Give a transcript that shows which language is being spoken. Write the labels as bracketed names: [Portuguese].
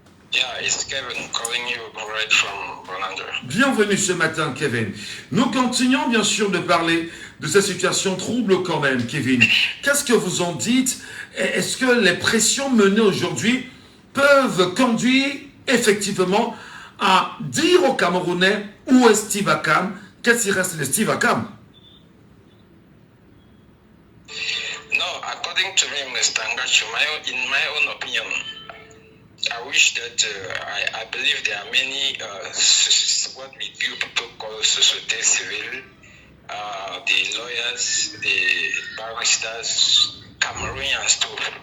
[English] Yeah, it's Kevin calling you right from Rwanda. [French] Bienvenue ce matin, Kevin. Nous continuons bien sûr de parler de cette situation trouble quand même, Kevin. Qu'est-ce que vous en dites? Est-ce que les pressions menées aujourd'hui peuvent conduire effectivement à dire aux Camerounais où est Steve Akam? Qu'est-ce qui reste de Steve Akam? [English] No, according to me, Mr. Ngachu, in my own opinion, I wish that I believe there are many what we people call société civile, the lawyers, the barristers, Cameroonians too.